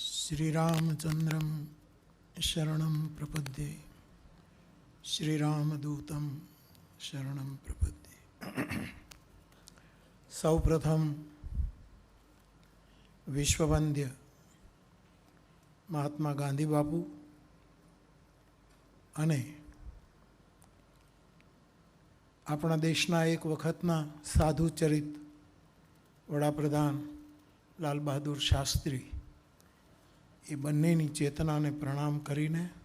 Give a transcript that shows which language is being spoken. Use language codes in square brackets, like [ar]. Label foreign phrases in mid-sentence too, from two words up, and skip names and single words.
[sa] श्रीरामचंद्रं शरणं प्रपद्ये श्रीरामदूतं शरणं प्रपद्ये। [gu] સૌપ્રથમ વિશ્વવંદ્ય મહાત્મા ગાંધી બાપુ અને આપણા દેશના એક વખતના સાધુ ચરિત વડાપ્રધાન લાલ બહાદુર શાસ્ત્રી એ બંનેની ચેતનાને પ્રણામ કરીને